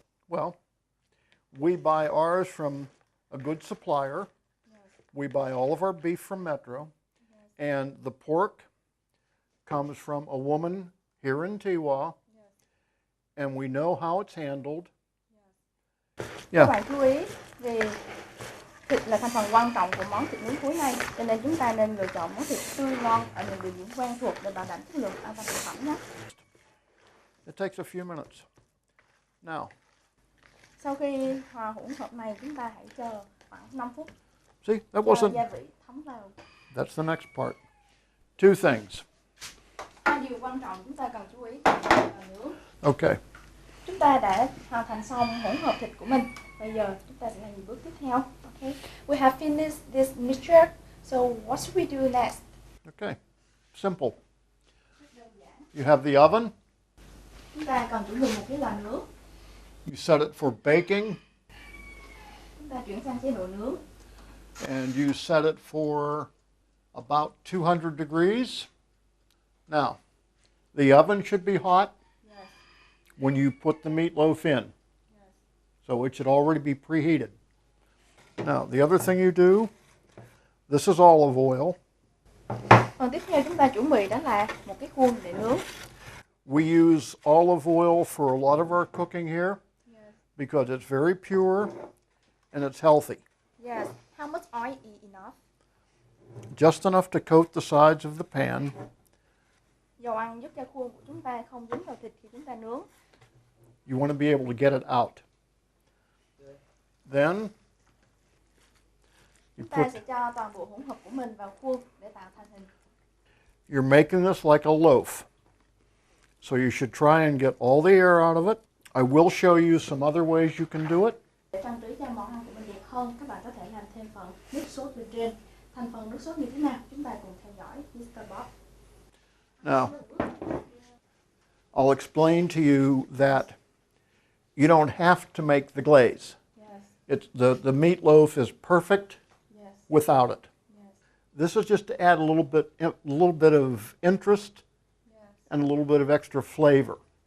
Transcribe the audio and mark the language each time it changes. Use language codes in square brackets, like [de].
[en] Well, we buy ours from a good supplier. We buy all of our beef from Metro. And the pork comes from a woman here in Tiwa. And we know how it's handled. [vi] Các bạn chú ý vì thịt là thành phần quan trọng của món thịt nướng cuối này, cho nên chúng ta nên lựa chọn món thịt tươi ngon ở những địa điểm quen thuộc để bảo đảm chất lượng an toàn thực phẩm nhé. [en] It takes a few minutes. Now, [vi] sau khi hòa hỗn hợp này, chúng ta hãy chờ khoảng 5 phút. [en] See, that [vi] cho [en] wasn't. [vi] gia vị thấm vào. [en] That's the next part. Two things. [vi] Hai điều quan trọng chúng ta cần chú ý là nướng. [en] Okay. [vi] Chúng ta đã hoàn thành xong hỗn hợp thịt của mình. Bây giờ chúng ta sẽ làm gì bước tiếp theo? [en] Okay. We have finished this mixture. So what should we do next? Okay. Simple. You have the oven. [vi] Chúng ta cần chuẩn bị một cái lò nướng. [en] You set it for baking. [vi] Chúng ta chuyển sang chế độ nướng. [en] And you set it for about 200 degrees. Now, the oven should be hot when you put the meatloaf in. So it should already be preheated. Now, the other thing you do, this is olive oil. [vi] Còn tiếp theo chúng ta chuẩn bị đó là một cái khuôn để nướng. [en] We use olive oil for a lot of our cooking here because it's very pure and it's healthy. Yes. How much oil is enough? Just enough to coat the sides of the pan. [vi] Dầu ăn giúp cho khuôn của chúng ta không dính vào thịt khi chúng ta nướng. [en] You want to be able to get it out. Then you [vi] Chúng ta [en] put, [vi] sẽ cho toàn bộ hỗn hợp của mình vào khuôn để tạo thành hình. [en] you're making this like a loaf. So you should try and get all the air out of it. I will show you some other ways you can do it. [vi] Để trang trí cho món ăn của mình đẹp hơn, các bạn có thể làm thêm phần nước sốt bên trên. Thành phần nước sốt như thế nào? Chúng ta cùng theo dõi Mr. Bob. [en] Now, I'll explain to you that you don't have to make the glaze. Yes. It's the meatloaf is perfect Yes. without it. Yes. This is just to add a little bit of interest and a little bit of extra flavor.